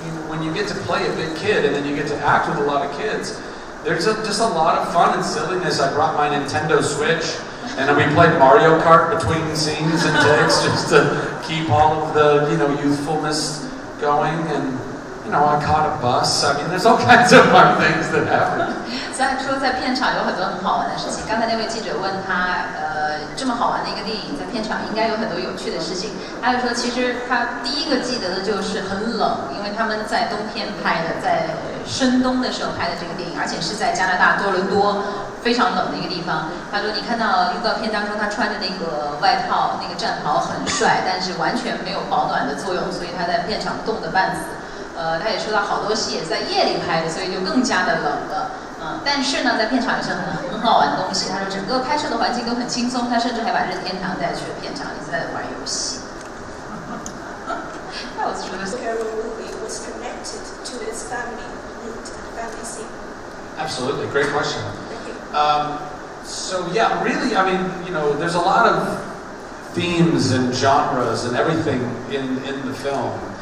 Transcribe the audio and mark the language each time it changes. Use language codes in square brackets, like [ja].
[en] When you get to play a big kid and then you get to act with a lot of kids, there's just a lot of fun and silliness. I brought my Nintendo Switch, and then we played Mario Kart between scenes and takes just to keep all of the, youthfulness going. And, I caught a bus. I mean, there's all kinds of fun things that happen. [zh] 虽然说在片场有很多很好玩的事情，刚才那位记者问他，这么好玩的一个电影，在片场应该有很多有趣的事情。他就说，其实他第一个记得的就是很冷，因为他们在冬天拍的，在深冬的时候拍的这个电影，而且是在加拿大多伦多非常冷的一个地方。他说，你看到预告片当中他穿着那个外套、那个战袍很帅，但是完全没有保暖的作用，所以他在片场冻得半死。他也说到好多戏也是在夜里拍的，所以就更加的冷了。但是呢，在片场也是很好玩的东西。他说整个拍摄的环境都很轻松，他甚至还把任天堂带去了片场，一直在玩游戏。 [en] That was true. The Carol movie was connected to its family scene. Absolutely, great question. Thank you. So yeah, really, I mean, there's a lot of themes and genres and everything in the film.